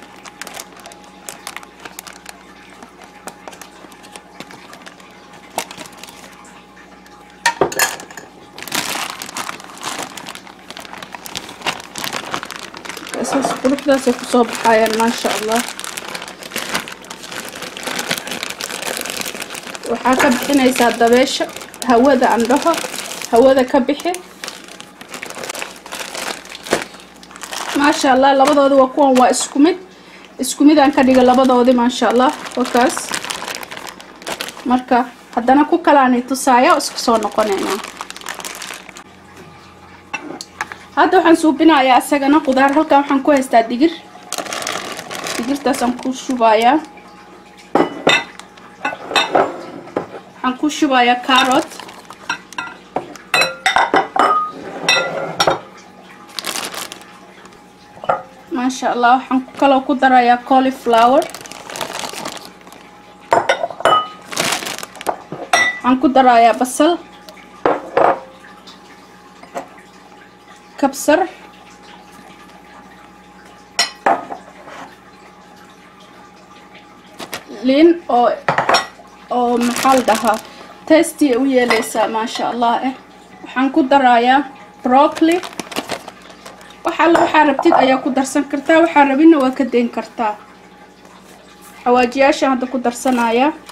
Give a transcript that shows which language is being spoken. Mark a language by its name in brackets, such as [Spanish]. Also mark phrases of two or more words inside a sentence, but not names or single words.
[Somali] اساس quruxdaas ay ku soo baxayaan [Arabic] ما شاء الله [Somali] waxa ka bixinaysa dabeesha hawada andhaha hawada ka bixi [Arabic] ما شاء الله [Somali] labadooda waa kuwan waa isku mid aan ka dhiga labadoodi [Arabic] ما شاء الله [Somali] wakaas marka hadana ku kala aan tusaaya isku soo noqonayna hadda waxaan suubinayaa asagana qudaar halka waxaan ku haystaa digirtaas aan ku shubayaa waxaan ku shubayaa carrot [Arabic] ما شاء الله [Somali] waxaan kala ku darayaa cauliflower waxaan ku darayaa basal kabsar liin oo maxal dhaha tasty u yeelaysa [Arabic] ما شاء الله [Somali] waxaan ku darayaa broccoli waxa rabtid ayaa ku darsan kartaa waxa rabina waa ka deyn kartaa xawaajiyaasha hadda ku darsanaya